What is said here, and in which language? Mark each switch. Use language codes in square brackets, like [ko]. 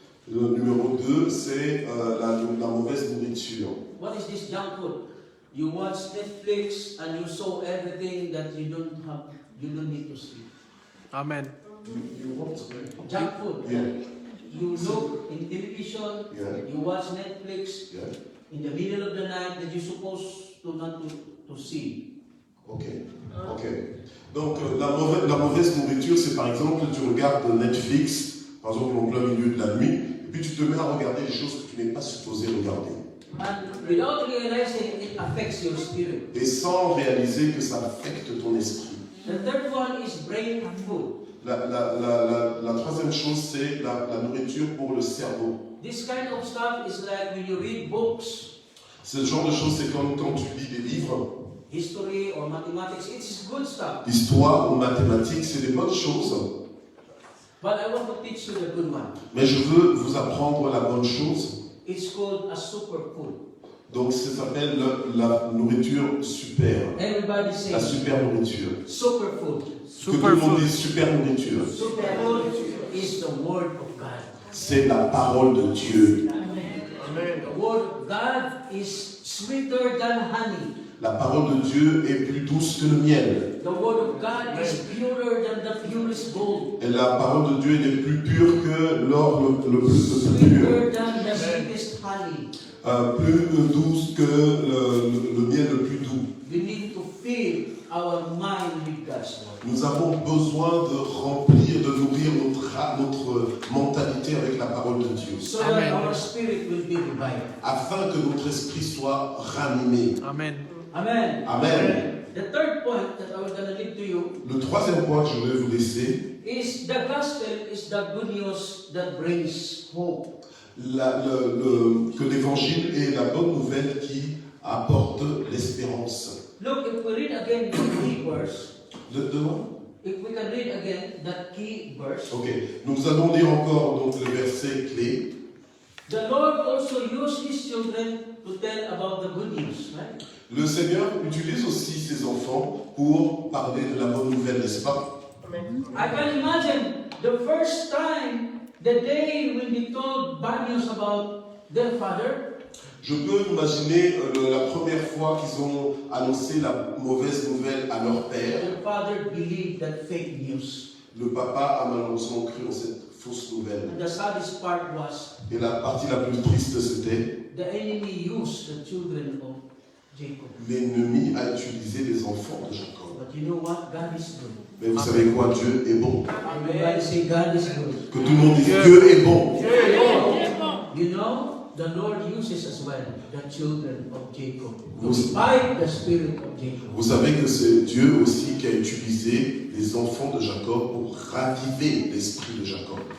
[fr] Le numéro 2, c'est la mauvaise nourriture. [en] What is this junk food? You watch Netflix and you saw everything that you don't need to see. Amen. You want? Junk food. Yeah. You look in television, Yeah. you watch Netflix Yeah. in the middle of the night that you're supposed to not to see. Ok. [fr] Donc la mauvaise nourriture, c'est par exemple, tu regardes Netflix, par exemple en plein milieu de la nuit, et puis tu te mets à regarder des choses que tu n'es pas supposé regarder. [en] And without realizing it affects your spirit. [fr] Et sans réaliser que ça affecte ton esprit. [en] The third one is brain food. [fr] La troisième chose, c'est la nourriture pour le cerveau. [en] This kind of stuff is like when you read books, [fr] Ce genre de choses, c'est comme quand tu lis des livres, [en] history or mathematics. It's good stuff. [fr] histoire ou mathématiques, c'est des bonnes choses. [en] But I want to teach you the good one. [fr] Mais je veux vous apprendre la bonne chose. [en] It's called a superfood. [fr] Donc ça s'appelle la nourriture super. [en] Everybody [fr] La super nourriture. [en] superfood. [fr] Que tout le monde dise super nourriture. [en] Superfood is the word of God. [fr] C'est la parole de Dieu. [en] The word of God is sweeter than honey. [fr] La parole de Dieu est plus douce que le miel. [en] The word of God is purer than the purest gold. [fr] Et la parole de Dieu est plus pure que l'or le plus pur. [en] Sweeter than the sweetest honey. [fr] Plus douce que le miel le plus doux. [en] We need to fill our mind with God's word. [fr] Nous avons besoin de remplir, de nourrir notre mentalité avec la parole de Dieu. [en] So that our spirit will be revived. [fr] Afin que notre esprit soit ranimé. Amen. Amen. Amen. [en] The third point that I was going to leave to you [fr] Le troisième point que je vais vous laisser, [en] is the gospel is the good news that brings hope. [fr] que l'évangile est la bonne nouvelle qui apporte l'espérance. [en] Look, if we read again the key verse, [fr] Dedans? [en] if we can read again that key verse, [fr] Ok, nous allons lire encore donc le verset clé. [en] the Lord also used His children to tell about the good news, right? [fr] Le Seigneur utilise aussi ses enfants pour parler de la bonne nouvelle, n'est-ce pas? [en] I can imagine the first time, the day when they told bad news about their father. [fr] Je peux imaginer la première fois qu'ils ont annoncé la mauvaise nouvelle à leur père. [en] Their father believed that fake news. [fr] Le papa a malheureusement cru en cette fausse nouvelle. [en] And the saddest part was Et la partie la plus triste, c'était the enemy used the children of Jacob. [fr] l'ennemi a utilisé les enfants de Jacob. [en] But you know what? God is good. [fr] Mais vous savez quoi? Dieu est bon. [en] Everybody say God is good. [fr] Que tout le monde dise Dieu est bon. [en] You know, the Lord uses as well the children of Jacob to [fr] Vous- [en] fight the spirit of Jacob. [fr] Vous savez que c'est Dieu aussi qui a utilisé les enfants de Jacob pour raviver l'esprit de Jacob.